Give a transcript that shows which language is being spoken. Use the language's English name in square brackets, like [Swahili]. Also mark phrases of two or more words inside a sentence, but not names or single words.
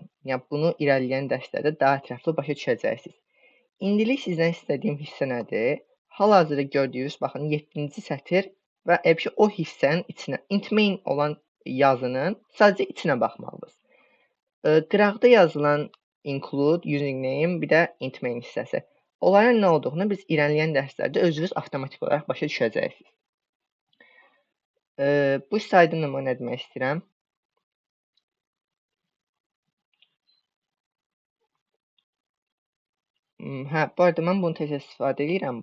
[Azerbaijani] Yəni bunu irəliləyən dərslərdə daha ətraflı başa düşəcəksiniz. İndilik sizdən istədiyim hissə nədir? Hal-hazırda gördüyünüz, baxın, 7-ci sətir və o hissənin içinə, int main olan yazının sadəcə içinə baxmalısınız. Qıraqda yazılan [English] include, using name, [Azerbaijani] bir də int main hissəsi. Onların nə olduğunu biz irəliləyən dərslərdə özünüz avtomatik olaraq başa düşəcəksiniz. Bu slaydı nə demək istəyirəm? Hə, bu arada mən bunu tez istifadə edirəm.